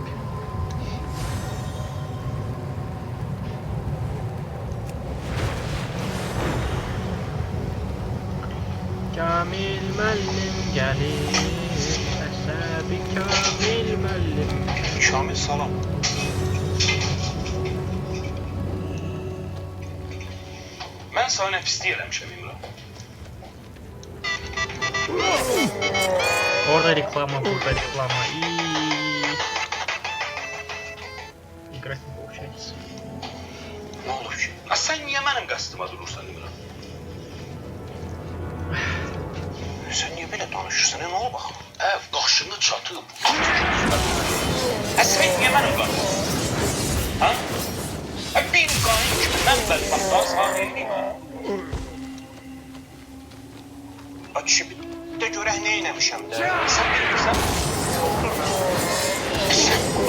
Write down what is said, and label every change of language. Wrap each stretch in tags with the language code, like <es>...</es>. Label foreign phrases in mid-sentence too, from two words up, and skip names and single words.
<az>Kamil müəllim gəlir, əsəbi Kamil müəllim. Kamil salam. Mən sənə nə pislik eləmişəm İmran? Orada реклама, burada реклама.</az> <ru>И играть не получается.</ru> <az>Nə olur ki? Ha, sən niyə mənim qəsdıma durursan İmran?</az> <tr>Sen niye böyle danışırsın? Ne oldu bakalım?</tr> <az>Qaşını çatıb. Sən niyə mənim qəsdıma? Ha? Bir qayın kimi mən bədbəxtlar sahibiyim ha? Açı bir de görək nə eləmişəm də. Sən bilmirsən? Sən</az>